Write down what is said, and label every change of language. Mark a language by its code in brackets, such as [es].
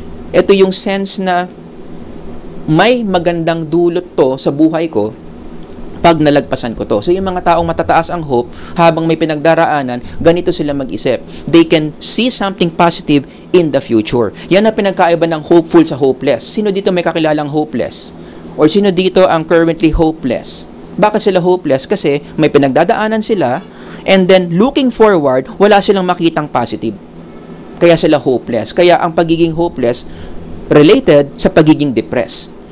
[tl] Ito yung sense na may magandang dulot to sa buhay ko pag nalagpasan ko to. So yung mga taong matataas ang hope, habang may pinagdaraanan, ganito sila mag-isip. [en] They can see something positive in the future. [tl] Yan ang pinagkaiba ng hopeful sa hopeless. Sino dito may kakilalang hopeless? Or sino dito ang currently hopeless? Bakit sila hopeless? Kasi may pinagdadaanan sila, and then looking forward, wala silang makitang positive. Kaya sila hopeless. Kaya ang pagiging hopeless related sa pagiging depressed.